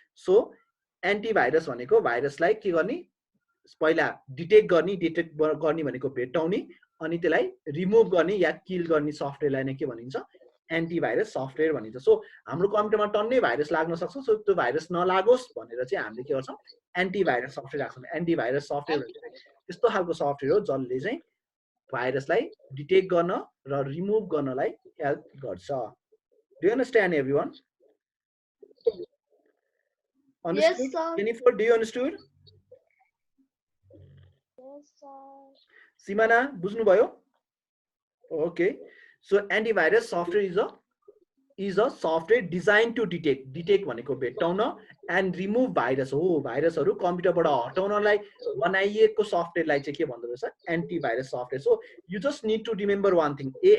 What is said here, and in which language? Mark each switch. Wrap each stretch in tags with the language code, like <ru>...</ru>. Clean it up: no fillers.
<ne>So antivirus भनेको भाइरसलाई के गर्ने पहिला डिटेक्ट गर्ने भनेको भेट्टाउने अनि त्यसलाई रिमुभ गर्ने या किल गर्ने सफ्टवेयरलाई नै के भनिन्छ एन्टिभाइरस सफ्टवेयर भनिन्छ. सो हाम्रो कम्प्युटरमा टन्नै भाइरस लाग्न सक्छ. सो त्यो भाइरस नलागोस् भनेर चाहिँ हामीले के गर्छौं एन्टिभाइरस सफ्टवेयर राख्छौं. एन्टिभाइरस सफ्टवेयर त्यस्तो खालको सफ्टवेयर हो जसले चाहिँ भाइरसलाई डिटेक्ट गर्न र रिमुभ गर्नलाई हेल्प गर्छ.</ne> <en>Do you understand everyone? Understood? Yes, sir. Jennifer, do you understood? Yes, sir.</en> <ne>सिमाना बुझ्नुभयो?</ne> <en>Okay, so antivirus software is a software designed to detect</en> <ne>भनेको भेट्टाउन</ne> <en>and remove virus हो.</en> <ne>भाइरसहरु कम्प्युटरबाट हटाउनलाई बनाइएको सफ्टवेयरलाई चाहिँ के भन्दो रहेछ? Antivirus software.</ne> <en>So you just need to remember one thing.</en>